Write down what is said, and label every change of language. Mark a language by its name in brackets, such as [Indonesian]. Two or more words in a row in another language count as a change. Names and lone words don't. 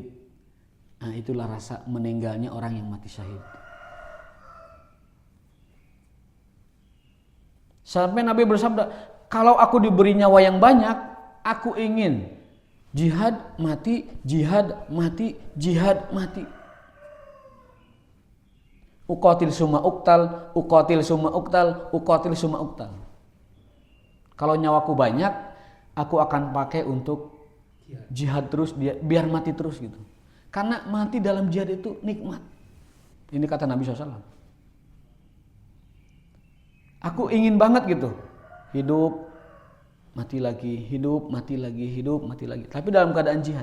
[Indonesian] Nah, itulah rasa meninggalnya orang yang mati syahid. Sampai Nabi bersabda, kalau aku diberi nyawa yang banyak, aku ingin jihad mati, jihad mati, jihad mati. [Arabic] أقاتل ثم أقتل، أقاتل ثم أقتل، أقاتل ثم أقتل. [Indonesian] Kalau nyawaku banyak, aku akan pakai untuk jihad terus, biar mati terus gitu. Karena mati dalam jihad itu nikmat. Ini kata Nabi SAW. Aku ingin banget gitu, hidup mati lagi, hidup mati lagi, hidup mati lagi. Tapi dalam keadaan jihad.